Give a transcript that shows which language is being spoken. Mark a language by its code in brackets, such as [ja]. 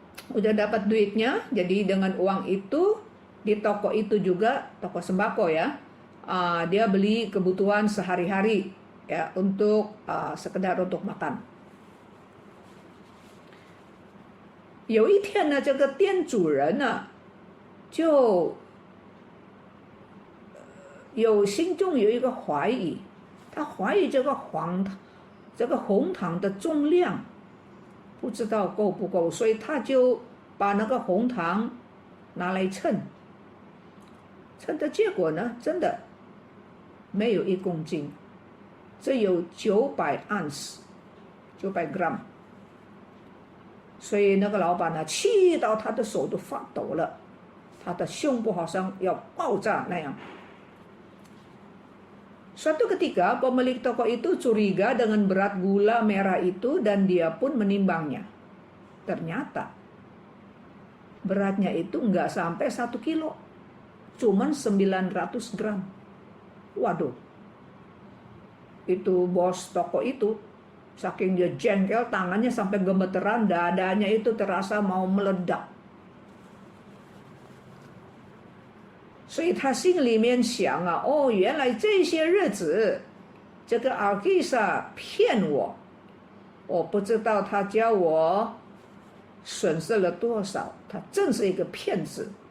[id] Udah dapat duitnya, jadi dengan uang itu di toko itu juga toko sembako ya, dia beli kebutuhan sehari-hari ya, untuk sekedar untuk makan. [zh] 有一天呢，这个店主人呢，就心中有一个怀疑，他怀疑这个红糖的重量不知道够不够，所以他就把那个红糖拿来称，称的结果呢，真的没有1公斤，只有900盎司，900 gram。所以那个老板呢，气到他的手都发抖了，他的胸部好像要爆炸那样。 [id] Suatu ketika pemilik toko itu curiga dengan berat gula merah itu dan dia pun menimbangnya. Ternyata beratnya itu nggak sampai 1 kilo, cuman 900 gram. Waduh, itu bos toko itu, saking dia jengkel, tangannya sampai gemeteran, dadanya itu terasa mau meledak. [zh] 所以他心里面想啊，哦，原来这些日子，这个阿基萨骗我，我不知道他叫我损失了多少，他真是一个骗子。